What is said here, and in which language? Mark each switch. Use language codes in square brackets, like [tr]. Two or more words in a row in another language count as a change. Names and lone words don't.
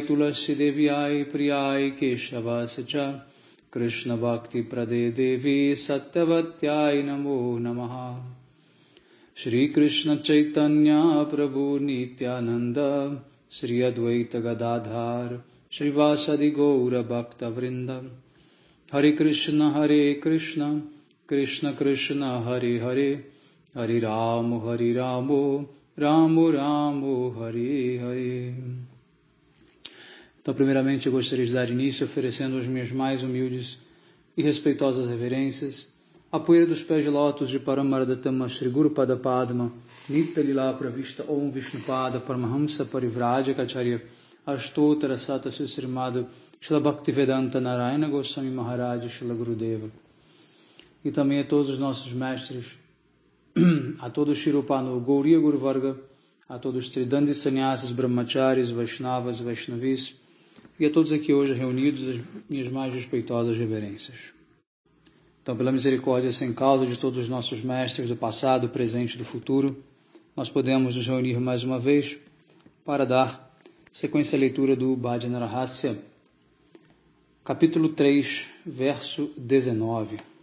[sa] तुलसी देव्यै प्रियायै केशवस्य च कृष्ण भक्ति प्रदे देवि सत्यवत्यै नमो नमः श्री कृष्ण चैतन्य प्रभु नित्यानन्द श्री अद्वैत गदाधर श्रीवासादि गौर भक्त वृन्द हरे कृष्ण कृष्ण कृष्ण हरे हरे हरे राम राम राम हरे हरे. [pt] Então, primeiramente, eu gostaria de dar início oferecendo as minhas mais humildes e respeitosas reverências à poeira dos pés de lótus de Paramaradatama Shri Guru Pada Padma Nitya Lila Pravista Om Vishnupada Paramahamsa Parivraja Kacharya Ashtotara Sata Srimad Shila Bhaktivedanta Narayana Goswami Maharaj Shila Gurudeva. E também a todos os nossos mestres, a todos Shirupano Gauriya Guru Varga, a todos os Tridandi Sannyasis, Brahmacharis, Vaishnavas, Vaishnavis, e a todos aqui hoje reunidos, as minhas mais respeitosas reverências. Então, pela misericórdia sem causa de todos os nossos mestres do passado, presente e do futuro, nós podemos nos reunir mais uma vez para dar sequência à leitura do Bhajana Rahasya, capítulo 3, verso 19.